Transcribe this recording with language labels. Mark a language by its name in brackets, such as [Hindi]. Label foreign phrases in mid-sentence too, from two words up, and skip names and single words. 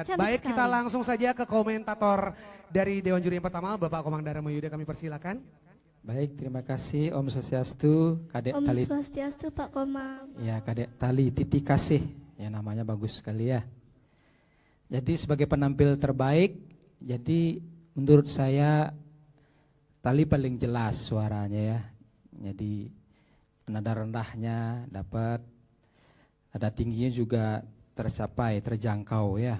[Indonesian] Cantik Baik, sekali. kita langsung saja ke komentator dari Dewan Juri yang pertama, Bapak Komang Dharma Yuda, kami persilakan. Baik, terima kasih [Balinese] Om Swastiastu, [Indonesian] Kadek Om Tali. Swastiastu Pak Komang. Ya, Kadek Tali Titik Kasih. Ya, namanya bagus sekali ya. Jadi sebagai penampil terbaik, jadi menurut saya Tali paling jelas suaranya ya. Jadi nada rendahnya dapat, nada tingginya juga tercapai, terjangkau ya.